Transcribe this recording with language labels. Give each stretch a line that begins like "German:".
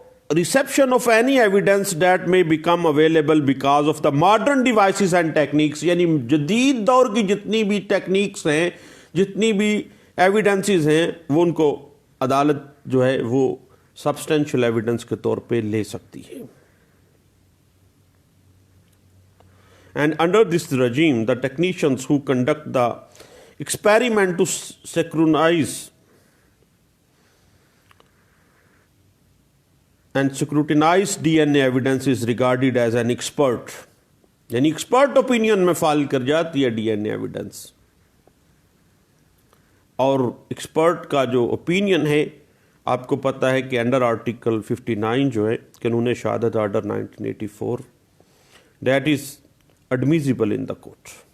English: reception of any evidence that may become available because of the modern devices and techniques,
Urdu: یعنی جدید دور کی جتنی بھی ٹیکنیکس ہیں، جتنی بھی ایویڈنسز ہیں، وہ ان کو عدالت جو ہے وہ سبسٹینشیل ایویڈنس کے طور پہ لے سکتی ہے.
English: And under this regime, the technicians who conduct the experiment to synchronize and scrutinize DNA evidence is regarded as an expert.
Urdu: یعنی ایکسپرٹ اوپینین میں فائل کر جاتی ہے ڈی این اے ایویڈنس. اور ایکسپرٹ کا جو اوپینین ہے آپ کو پتہ ہے کہ انڈر آرٹیکل 59 جو ہے قانون شہادت order 1984
English: That is admissible in the court.